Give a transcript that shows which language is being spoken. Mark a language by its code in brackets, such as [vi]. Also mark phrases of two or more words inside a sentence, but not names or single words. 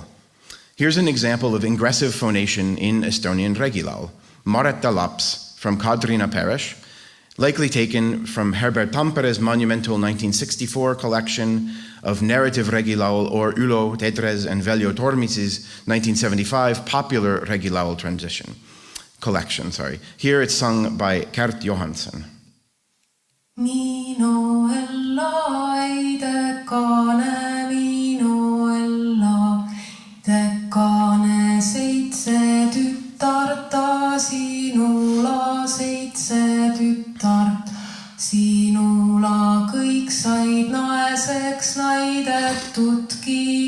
[en] Here's an example of ingressive phonation in Estonian regilaul, Mareta laps, from Kadrina parish, likely taken from Herbert Tampere's monumental 1964 collection of narrative regilaul or Ülo Tetres and Veljo Tormis's 1975 popular regilaul collection. Here it's sung by Kärt Johansson. [et] Minu ella eidekane, minu ella eidekane, seitse tütarta sinula, seitse tütart sinula, kõik said naeseks naidetudki,